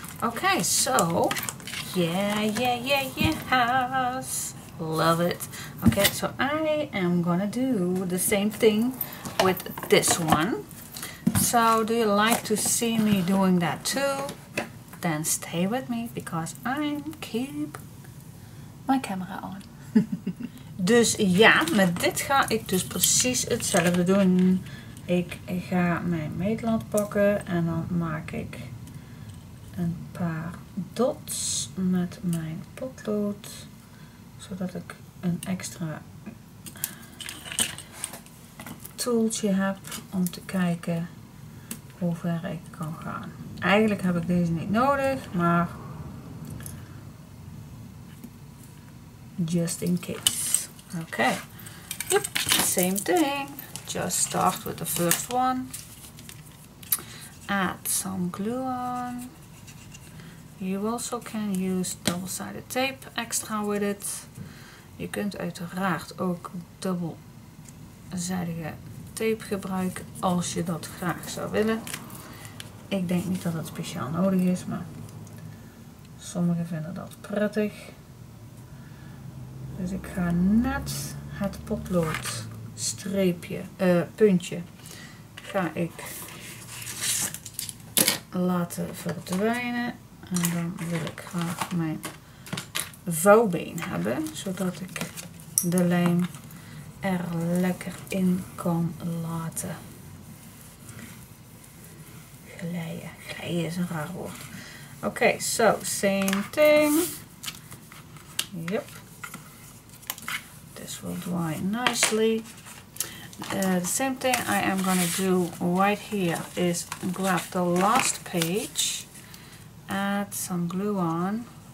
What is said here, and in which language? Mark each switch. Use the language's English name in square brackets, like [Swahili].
[English] Okay, so yes, love it. Okay, so I am gonna do the same thing with this one. So do you like to see me doing that too? Then stay with me, because I keep my camera on. [Dutch] Dus ja, met dit ga ik dus precies hetzelfde doen. Ik ga mijn meetlat pakken en dan maak ik een paar dots met mijn potlood, zodat ik een extra tooltje heb om te kijken hoe ver ik kan gaan. Eigenlijk heb ik deze niet nodig, maar [English] just in case. Okay. Yep, same thing. Just start with the first one. Add some glue on. You also can use double-sided tape extra with it. [Dutch] Je kunt uiteraard ook dubbelzijdige tape gebruiken als je dat graag zou willen. Ik denk niet dat het speciaal nodig is, maar sommigen vinden dat prettig. Dus ik ga net het potlood streepje, puntje, ga ik laten verdwijnen. En dan wil ik graag mijn vouwbeen hebben, zodat ik de lijm er lekker in kan laten glijden. Glijden is een raar woord. [English] Okay, so same thing. Yep. This will dry nicely. The same thing I am gonna do right here is grab the last page, add some glue on,